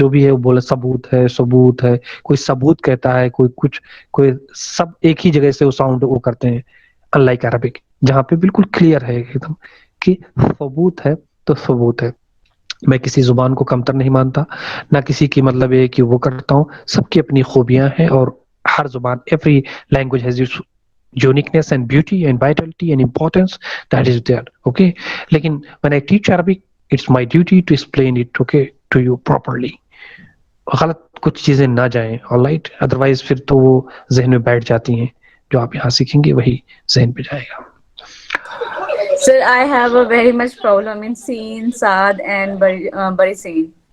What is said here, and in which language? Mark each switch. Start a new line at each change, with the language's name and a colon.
Hindi: जो भी है वो बोले सबूत है, कोई सबूत कहता है, कोई सब एक ही जगह से वो साउंड वो करते हैं. अनलाइक अरबिक जहाँ पे बिल्कुल क्लियर है एकदम कि सबूत है तो सबूत है. मैं किसी जुबान को कमतर नहीं मानता, ना किसी की मतलब ये कि वो करता हूँ. सबकी अपनी खूबियां हैं और हर जुबान,
English: every language has its uniqueness and beauty and vitality and importance that is there. Okay, लेकिन when I teach Arabic, it's my duty to explain it, okay, to you properly.
Hindi: गलत कुछ चीजें ना जाएं,
English: alright, otherwise
Hindi: फिर तो वो जहन में बैठ जाती हैं. जो आप यहाँ सीखेंगे वही जहन पे जाएगा.
English: Sir, I have a very much problem in Seen, Saad and Bari Seen.